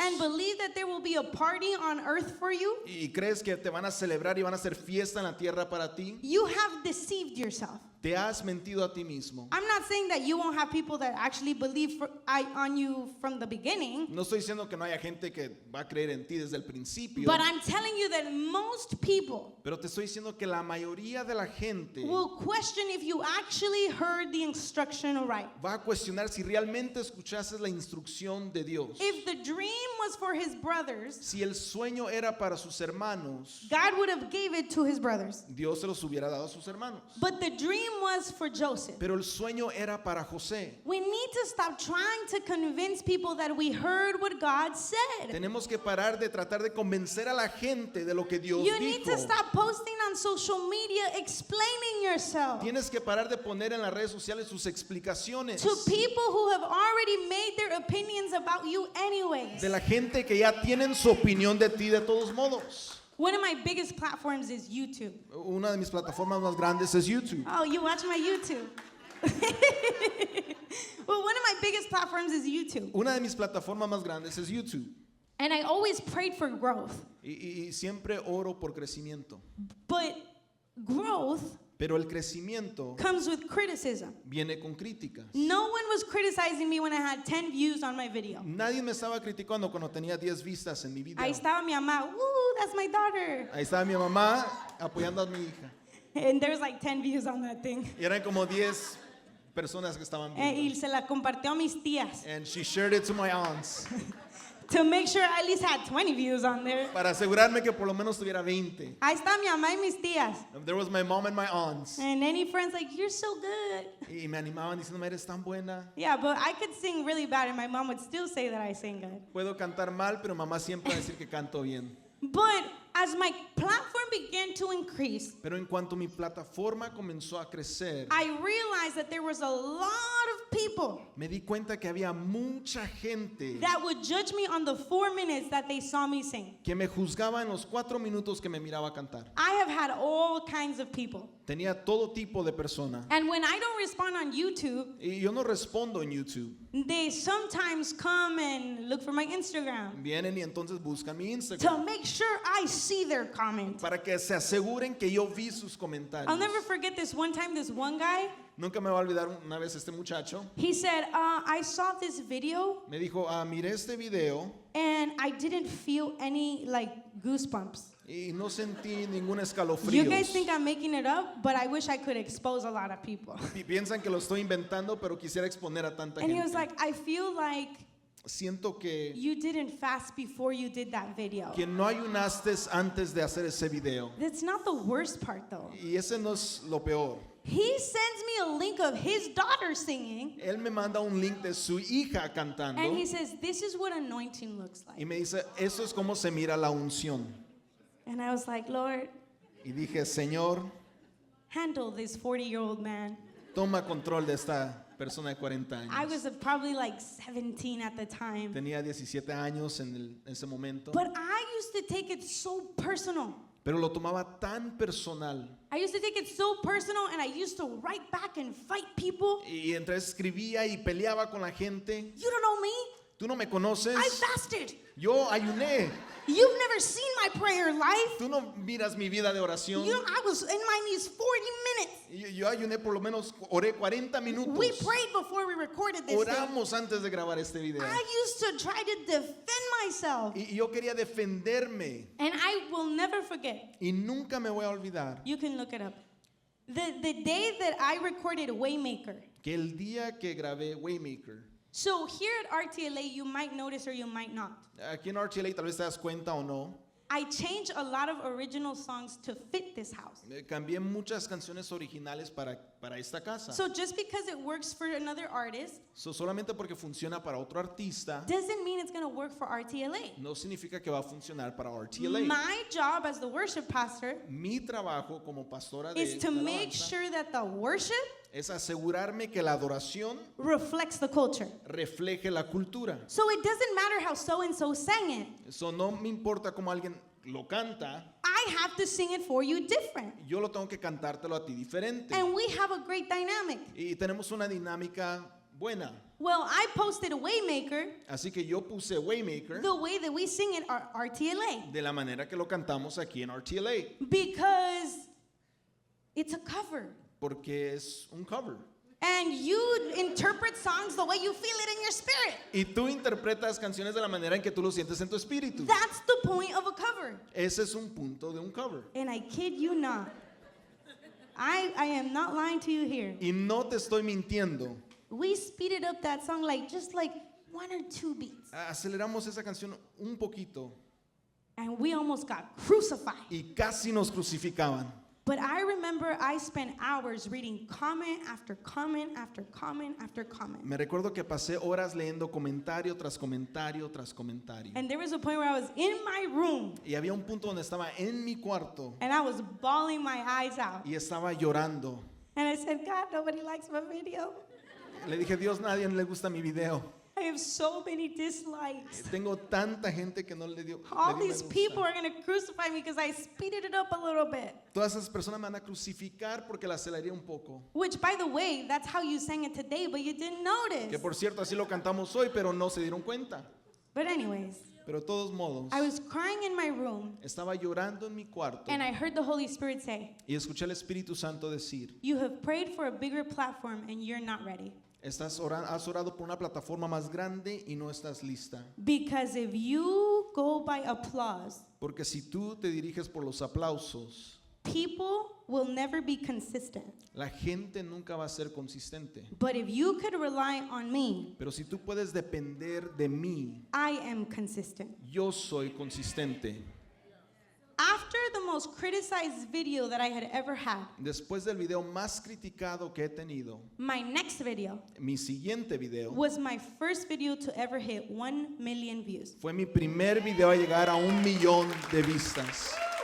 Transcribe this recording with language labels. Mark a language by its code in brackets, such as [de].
[en] and believe that there will be a party on earth for you, [es] y crees que te van a celebrar y van a hacer fiesta en la tierra para ti, [en] you have deceived yourself. [es] te has mentido a ti mismo. [en] I'm not saying that you won't have people that actually believe on you from the beginning, [es] No estoy diciendo que no haya gente que va a creer en ti desde el principio, [en] but I'm telling you that most people [es] pero te estoy diciendo que la mayoría de la gente [en] will question if you actually heard the instruction right. [es] va a cuestionar si realmente escuchaste la instrucción de Dios. [en] If the dream was for his brothers, [es] Si el sueño era para sus hermanos, [en] God would have gave it to his brothers. [es] Dios se los hubiera dado a sus hermanos. [en] But the dream was for Joseph. [es] Pero el sueño era para José. [en] We need to stop trying to convince people that we heard what God said. [es] Tenemos que parar de tratar de convencer a la gente de lo que Dios [en] You need [es] dijo. [en] to stop posting on social media explaining yourself [es] Tienes que parar de poner en las redes sociales sus explicaciones [en] to people who have already made their opinions about you anyways. [es] de la gente que ya tienen su opinión de ti de todos modos. [en] One of my biggest platforms is YouTube. [es] Una de mis plataformas más grandes es YouTube. [en] Oh, you watch my YouTube. Well, one of my biggest platforms is YouTube. [es] Una de mis plataformas más grandes es YouTube. [en] And I always prayed for growth. [es] Y siempre oro por crecimiento. [en] But growth [es] Pero el crecimiento [en] comes with criticism. [es] viene con críticas. [en] No one was criticizing me when I had 10 views on my video. [es] Nadie me estaba criticando cuando tenía 10 vistas en mi video. Ahí estaba mi mamá, [en] woo, that's my daughter. [es] Ahí estaba mi mamá apoyando a mi hija. [en] And there's like 10 views on that thing. [es] Y eran como 10 personas que estaban Y viendo. se la compartió a mis tías [en] And she shared it to my aunts. to make sure I at least had 20 views on there. [es] Para asegurarme que por lo menos tuviera 20. Ahí está mi mamá y mis tías. [en] There was my mom and my aunts. And any friends like, you're so good. [es] Y me animaban diciéndome, eres tan buena. [en] Yeah, but I could sing really bad and my mom would still say that I sing good. [es] Puedo cantar mal, pero mamá siempre va a decir que canto bien. [en] But as my platform began to increase, [es] Pero en cuanto mi plataforma comenzó a crecer, [en] I realized that there was a lot of people [es] me di cuenta que había mucha gente [en] that would judge me on the 4 minutes that they saw me sing. [es] que me juzgaba en los 4 minutos que me miraba cantar. [en] I have had all kinds of people. [es] Tenía todo tipo de persona. [en] And when I don't respond on YouTube, [es] Y yo no respondo en YouTube. [en] they sometimes come and look for my Instagram [es] Vienen y entonces buscan mi [en] to [es] Instagram [en] make sure I see their comment. [es] para que se aseguren que yo vi sus comentarios. [en] I'll never forget this one time, this one guy, [es] Nunca me va a olvidar una vez este muchacho [en] he said, I saw this video [es] me dijo, miré este video [en] and I didn't feel any like goosebumps. [es] y no sentí ningún [en] You [es] escalofrío. [en] guys think I'm making it up, but I wish I could expose a lot of people. [es] Piensan que lo estoy inventando, pero quisiera exponer a tanta [en] And he was [es] gente. [en] like, I feel like [es] Siento que [en] you didn't fast before you did that video. [es] no ayunaste antes de hacer ese video. [en] That's not the worst part though. [es] Y ese no es lo peor. [en] He sends me a link of his daughter singing, [es] Él me manda un link de su hija cantando [en] and he says, this is what anointing looks [es] y [en] like. [es] me dice, eso es como se mira la unción. [en] And I was like, Lord, [es] Y dije, Señor, [en] handle this 40-year-old man. [es] toma control de esta persona de 40 años. [en] I was probably like 17 at the time. [es] Tenía 17 años en ese momento, [en] But I used to take it so personal. [es] pero lo tomaba tan personal. [en] I used to take it so personal, and I used to write back and fight people. [es] Y entonces escribía y peleaba con la gente. [en] You don't know me? [es] Tú no me conoces. [en] I fasted. [es] Yo ayuné. [en] You've never seen my prayer life. [es] Tú no miras mi vida de oración. [en] I was in my knees 40 minutes. [es] Yo ayuné por lo menos, oré 40 minutos. [en] We prayed before we recorded this thing. [es] Oramos antes de grabar este video. [en] I used to try to defend myself. [es] Y yo quería defenderme. [en] And I will never forget. [es] Y nunca me voy a olvidar [en] You can look it up. The day that I recorded Waymaker. [es] que el día que grabé Waymaker, [en] So here at RTLA, you might notice or you might not. [es] aquí en RTLA tal vez te das cuenta o no, [en] I changed a lot of original songs to fit this house. [es] cambié muchas canciones originales para esta casa. [en] So just because it works for another artist [es] Solamente porque funciona para otro artista, [en] doesn't mean it's going to work for RTLA. [es] no significa que va a funcionar para RTLA. [en] My job as the worship pastor [es] Mi trabajo como pastora de [en] is to [es] la [en] make [es] alabanza [en] sure that the worship [es] es asegurarme que la adoración [en] reflects the culture. [es] refleje la cultura. [en] So it doesn't matter how so-and-so sang it. [es] Eso no me importa cómo alguien lo canta, [en] I have to sing it for you different. [es] yo lo tengo que cantártelo a ti diferente. [en] And we have a great dynamic. [es] Y tenemos una dinámica buena. [en] Well, I posted Waymaker [es] Así que yo puse Waymaker [en] the way that we sing it at RTLA [es] de la manera que lo cantamos aquí en RTLA, [en] because it's a cover. [es] porque es un cover. [en] And you interpret songs the way you feel it in your spirit. [es] Y tú interpretas canciones de la manera en que tú lo sientes en tu espíritu. [en] That's the point of a cover. [es] Ese es un punto de un cover. [en] And I kid you not. I am not lying to you here. [es] Y no te estoy mintiendo. [en] We speeded up that song just like 1 or 2 beats. [es] Aceleramos esa canción un poquito [en] And we almost got crucified. [es] y casi nos crucificaban. [en] But I remember I spent hours reading comment after comment after comment after comment. [es] Me recuerdo que pasé horas leyendo comentario tras comentario tras comentario. [en] And there was a point where I was in my room [es] Y había un punto donde estaba en mi cuarto [en] and I was bawling my eyes out. [es] y estaba llorando. [en] And I said, God, nobody likes my video. [es] Le dije, Dios, nadie le gusta mi video. [en] I have so many dislikes. [es] Tengo tanta gente que no le dio. [en] All [es] le dio me [en] these [es] gusta. [en] people are going to crucify me because I speeded it up a little bit. [es] Todas esas personas me van a crucificar porque la aceleré un poco. [en] Which, by the way, that's how you sang it today, but you didn't notice. [es] Que por cierto, así lo cantamos hoy, pero no se dieron cuenta. [en] But anyways, [es] Pero de todos modos, [en] I was crying in my room [es] estaba llorando en mi cuarto [en] and I heard the Holy Spirit say, [es] y escuché al Espíritu Santo decir, [en] you have prayed for a bigger platform and you're not ready. [es] has orado por una plataforma más grande y no estás lista. [en] Because if you go by applause, [es] Porque si tú te diriges por los aplausos, [en] people will never be consistent. [es] la gente nunca va a ser consistente. [en] But if you could rely on me, [es] Pero si tú puedes depender de mí, [en] I am consistent. [es] yo soy consistente. [en] After the most criticized video that I had ever had, [es] Después del video más criticado que he tenido, [en] my next video [es] mi siguiente video [en] was my first video to ever hit 1 million views. [es] fue mi primer video a llegar a 1 millón de vistas.